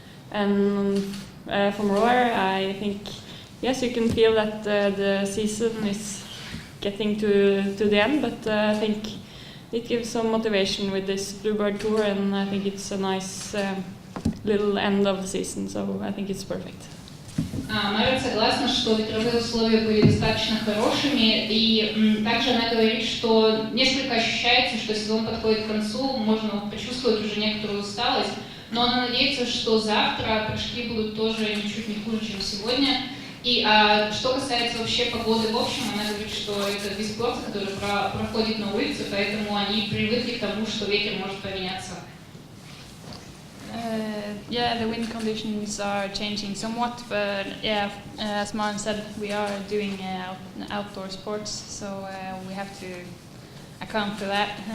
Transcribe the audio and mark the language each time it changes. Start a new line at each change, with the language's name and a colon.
English: And from rower, I think yes, you can feel that the season is getting to the end, but I think it gives some motivation with this Bluebird tour, and I think it's a nice little end of the season. So I think it's perfect.
Russian: Марта согласна, что ветровые условия были достаточно хорошими, и также она говорит, что несколько ощущается, что сезон подходит к концу, можно почувствовать уже некоторую усталость, но она надеется, что завтра прыжки будут тоже ничуть не хуже, чем сегодня. И что касается вообще погоды в общем, она говорит, что это вид спорта, который проходит на улице, поэтому они привыкли к тому, что ветер может поменяться.
English: Yeah, the wind conditions are changing somewhat, but yeah, as Maren said, we are doing outdoor sports, so we have to account for that.